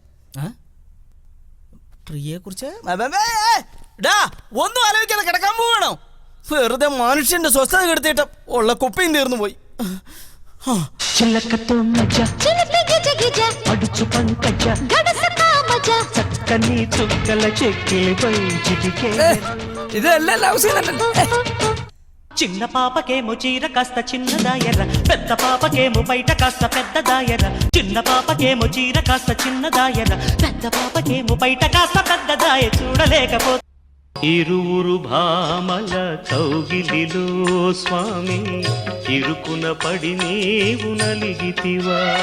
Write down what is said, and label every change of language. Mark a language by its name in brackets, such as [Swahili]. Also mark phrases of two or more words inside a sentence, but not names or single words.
[Malayalam] പ്രിയെ കുറിച്ച് ഒന്നും ആലോചിക്കാതെ കിടക്കാൻ പോവാണോ? വെറുതെ മനുഷ്യന്റെ സ്വസ്ഥത കെടുത്തിട്ട് ഉള്ള കുപ്പിയും തീർന്നു പോയി. ഇതെല്ലാം [English] love scene. [Telugu] చిన్న పాపకేమో చీర కాస్త చిన్నదాయర, పెద్ద పాపకేమో బయట కాస్త పెద్దదాయర. చిన్న పాపకేమో చీర కాస్త చిన్నదాయర, పెద్ద పాపకేమో బయట కాస్త పెద్దదాయ. చూడలేకపోతే ఇరువురు భామల కౌగిలిలో స్వామి, ఇరుకున పడి నీవు నలిగితివా.